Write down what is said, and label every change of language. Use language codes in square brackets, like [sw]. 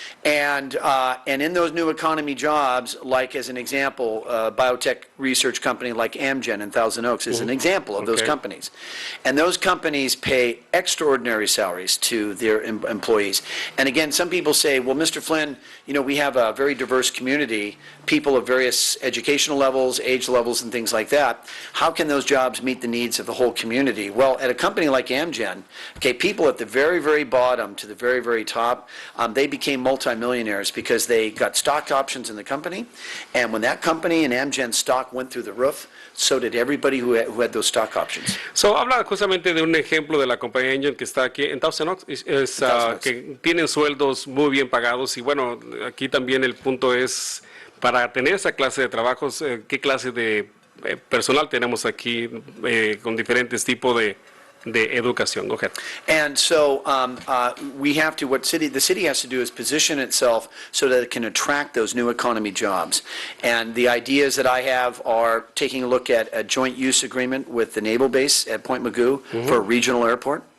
[en] And in those new economy jobs, like as an example, a biotech research company like Amgen in Thousand Oaks is an example of those companies. And those companies pay extraordinary salaries to their employees. And again, some people say, well, Mr. Flynn, we have a very diverse community, people of various educational levels, age levels, and things like that. How can those jobs meet the needs of the whole community? Well, at a company like Amgen, okay, people at the very, very bottom to the very, very top, they became multimillionaires because they got stock options in the company, and when that company and Amgen stock went through the roof, so did everybody who had those stock options. [es] So, habla justamente de un ejemplo de la compañía Amgen que está aquí en Thousand Oaks, que tienen sueldos muy bien pagados, y bueno, aquí también el punto es, para tener esa clase de trabajos, ¿qué clase de personal tenemos aquí con diferentes tipos de de educación. [en] Go ahead. And so we have to, the city has to do is position itself so that it can attract those new economy jobs. And the ideas that I have are taking a look at a joint use agreement with the naval base at Point Mugu for a regional airport.